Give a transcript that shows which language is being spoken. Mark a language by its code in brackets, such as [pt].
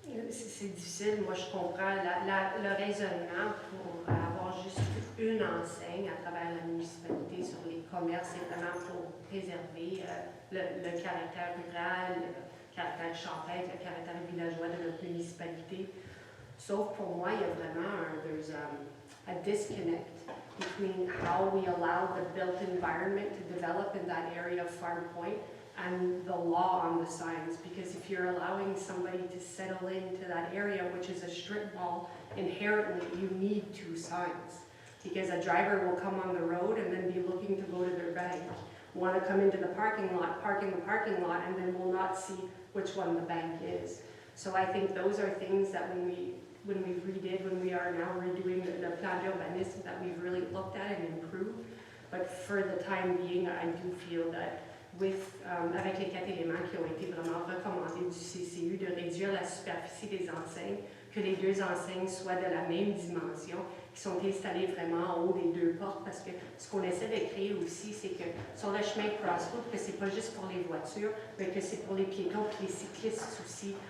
[fr] C'est difficile. Moi, je comprends le raisonnement pour avoir juste une enseigne à travers la municipalité sur les commerces. C'est vraiment pour préserver le caractère rural, le caractère champêtre, le caractère villageois de notre municipalité. Sauf pour moi, il y a vraiment [en] there's a disconnect between how we allow the built environment to develop in that area of Farm Point and the law on the signs. Because if you're allowing somebody to settle into that area, which is a strip mall, inherently you need 2 signs. Because a driver will come on the road and then be looking to go to their bank, want to come into the parking lot, park in the parking lot, and then will not see which one the bank is. So I think those are things that when we redid, when we are now redoing the plan d'urbanisme, that we've really looked at and improved. But for the time being, I do feel that [fr] avec les 4 éléments qui ont été vraiment recommandés du CCU, de réduire la superficie des enseignes, que les 2 enseignes soient de la même dimension, qui sont installées vraiment en haut des 2 portes, parce que ce qu'on essaie de créer aussi, c'est que sur le chemin Crossroad, que c'est pas juste pour les voitures, mais que c'est pour les piétons et les cyclistes aussi.